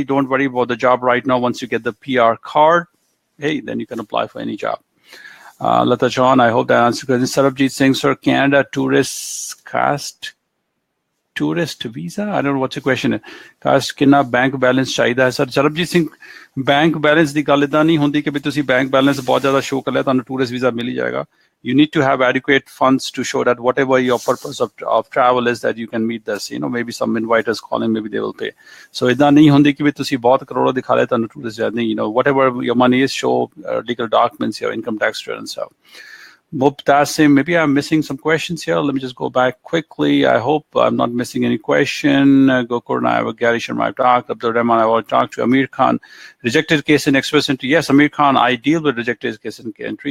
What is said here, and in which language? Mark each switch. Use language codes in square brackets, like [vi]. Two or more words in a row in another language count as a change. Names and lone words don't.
[en] Don't worry about the job right now. Once you get the PR card, hey, then you can apply for any job. Lata Chauhan, I hope that answers your question. Sarabjit Singh, sir, Canada tourist visa? I don't know what's the question. [pa] Cash किन्ना [en] bank balance [hi] चाहिए है? [pa] Sir, Sarabjit Singh, [en] bank balance [pa] ਦੀ ਗੱਲ ਇਦਾਂ ਨਹੀਂ ਹੁੰਦੀ ਕਿ ਵੀ ਤੁਸੀਂ [en] bank balance [pa] ਬਹੁਤ ਜ਼ਿਆਦਾ show ਕਰ ਲਿਆ ਤੁਹਾਨੂੰ [en] tourist visa [pa] ਮਿਲ ਹੀ ਜਾਏਗਾ. [en] You need to have adequate funds to show that whatever your purpose of travel is, that you can meet this. Maybe some inviters calling, maybe they will pay. [pa] So ਇਦਾਂ ਨਹੀਂ ਹੁੰਦੀ ਕਿ ਵੀ ਤੁਸੀਂ ਬਹੁਤ ਕਰੋੜਾਂ ਦਿਖਾ ਲਿਆ ਤੁਹਾਨੂੰ [en] tourist visa [pa] ਨਹੀਂ. [en] Whatever your money is, show legal documents, your income tax return and stuff. Mubtasim, maybe I'm missing some questions here. Let me just go back quickly. I hope I'm not missing any question. Gokur and I have a Gary Sharma I've talked. Abdul Rahman I've already talked to. Amir Khan, rejected case in Express Entry. Yes, Amir Khan, I deal with rejected case in entry.